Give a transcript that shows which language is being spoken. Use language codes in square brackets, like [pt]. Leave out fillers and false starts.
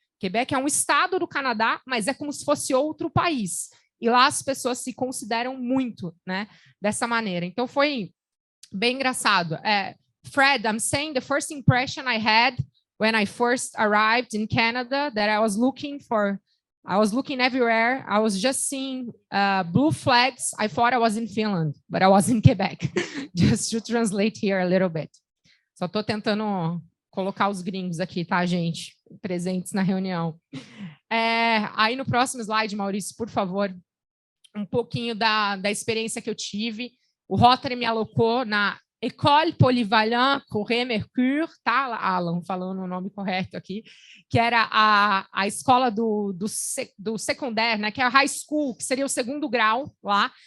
[pt] Quebec é um estado do Canadá, mas é como se fosse outro país. E lá as pessoas se consideram muito, né, dessa maneira. Então foi bem engraçado. [en] Fred, I'm saying the first impression I had when I first arrived in Canada, that I was looking everywhere. I was just seeing blue flags. I thought I was in Finland, but I was in Quebec. Just to translate here a little bit. [pt] Só estou tentando colocar os gringos aqui, tá, gente? Presentes na reunião. Aí no próximo slide, Maurício, por favor, um pouquinho da experiência que eu tive. O Rotary me alocou na École Polyvalente Corée-Mercure, tá, Alan, falando o nome correto aqui, que era a escola do secundário, né, que é a high school, que seria o 2º grau lá.